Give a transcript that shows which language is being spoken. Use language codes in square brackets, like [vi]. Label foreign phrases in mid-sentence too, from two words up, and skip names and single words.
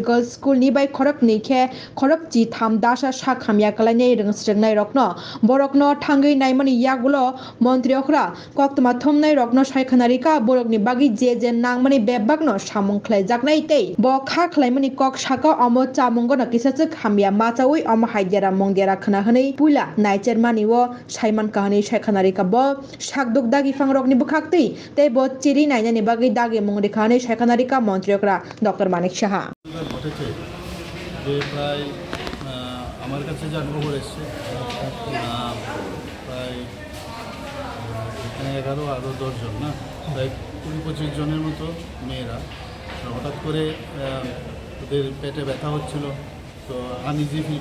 [en] girls school [trp] नि बाय खरक निखे खरक चि थाम दासा सा खामिया कलाइने रंग स्रंगनाय रकनो बरकनो थांगी नायमनि यागुलो मंत्रियोखरा कक्तमा थमनाय रकनो सायखानारिका बरकनि बागि जे नांमनि बेबागनो सामुं खलायजाकनाय तै बखा खलायमनि कक साका अमो चामुंगनो किसाच खामिया माचावै अम हायदेरा मंगदेरा खना हनै पुला नायचेरमानिवो साइमान कहनी सायखानारि का बो साकदुक दागी फांगरकनि बखाक्ति ते बो चिरि नायनानि बागै दागे मुंगरि खाने सायखानारि का मंत्रियोकरा डॉक्टर मानिक शाह [bn] ঘটেছে যে প্রায় আমার কাছে যা খবর এসছে প্রায় এখানে 11 আরও 10 জন না প্রায় 20-25 জনের মতো মেয়েরা হঠাৎ করে ওদের পেটে ব্যথা হচ্ছিল তো [en] uneasy feel